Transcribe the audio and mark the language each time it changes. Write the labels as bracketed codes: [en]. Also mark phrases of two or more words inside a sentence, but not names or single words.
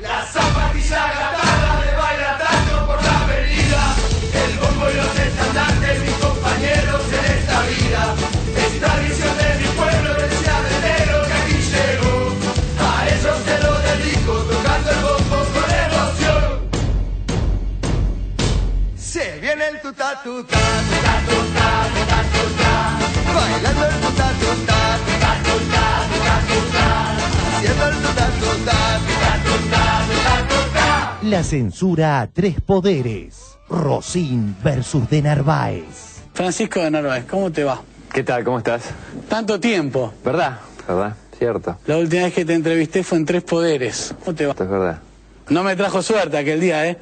[es] La zapatilla agratada de baila tanto por la avenida, el bombo y los estandartes, mis compañeros en esta vida. Es tradición de mi pueblo, decía de enero que aquí llegó. A ellos se lo dedico, tocando el bombo con emoción. Se viene el tuta tuta, tuta tuta, tuta tuta, bailando el tuta tuta, tuta tuta, tuta tuta, haciendo el tuta tuta, tuta tuta, tuta tuta. La censura a 3 poderes. Rosín versus de Narváez. Francisco de Narváez, ¿cómo te va? ¿Qué tal? ¿Cómo estás? Tanto tiempo. ¿Verdad? ¿Verdad? Cierto. La última vez que te entrevisté fue en 3 poderes. ¿Cómo te va? Es verdad. No me trajo suerte aquel día, ¿eh?